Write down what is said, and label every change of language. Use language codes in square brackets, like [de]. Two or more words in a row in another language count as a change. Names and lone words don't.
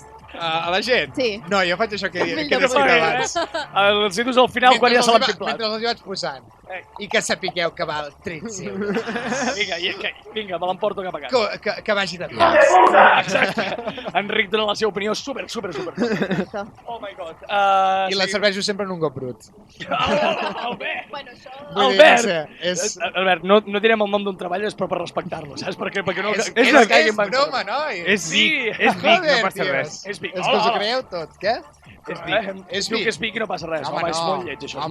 [ca] A la gent? Sí. No, jo faig això que he dit abans. Els dius al final quan ja se l'han piplat. Mentre els hi vaig posant. I que sapigueu que val 13 euros. Vinga, me l'emporto cap a casa. Que vagi de temps. Exacte. Enric dona la seva opinió super. [en] Oh my god. [ca] I la serveixo sempre en un got brut. Albert, no direm el nom d'un treball, és però per respectar-lo, saps? Perquè no... És broma, noi? És Vic, no passa res. És que us ho creieu tot, què? És Vic. Que és Vic i no passa res. Home, és molt lleig, això.